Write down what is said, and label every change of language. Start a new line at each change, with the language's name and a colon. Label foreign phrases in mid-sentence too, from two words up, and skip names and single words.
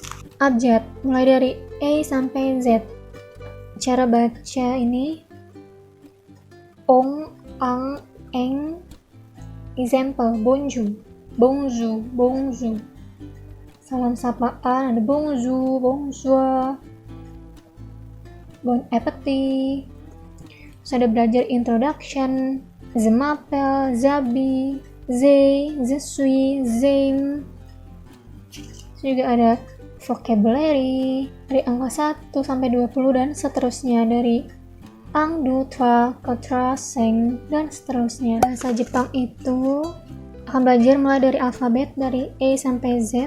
Indonesian: Abjad, mulai dari A sampai Z. Cara baca ini ong, ang, eng.
English: Example,
French: bonjour, bonjour, bonjour.
Indonesian: Salam sapaan, ada
French: bonjour, bonsoir, bon appétit.
Indonesian: Terus ada belajar introduction,
French: je m'appelle, j'habite, they, je suis,
English: them.
Indonesian: Juga ada vocabulary dari angka 1 sampai 20 dan seterusnya, dari 1, 2, 3, 4, 5 dan seterusnya. Bahasa Jepang itu akan belajar mulai dari alfabet dari A sampai Z.